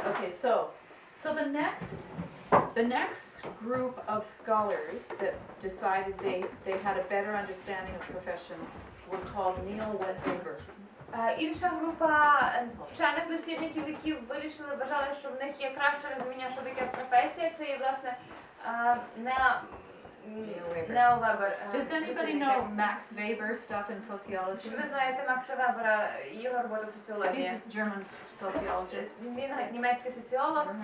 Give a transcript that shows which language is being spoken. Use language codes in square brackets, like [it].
[en] Okay, so the next group of scholars that decided they had a better understanding of professions were called neo-Wendiger. [uk] Інша група вчених дослідників, які вважали, що в них є краще розуміння, що таке професія, це є, власне, Нео Вебер. [en] Does anybody know Max Weber stuff in sociology? [uk] Чи ви знаєте Макса Вебера, його роботу в [en] He's [uk] соціології? [en] a German sociologist. [uk] Він німецький соціолог.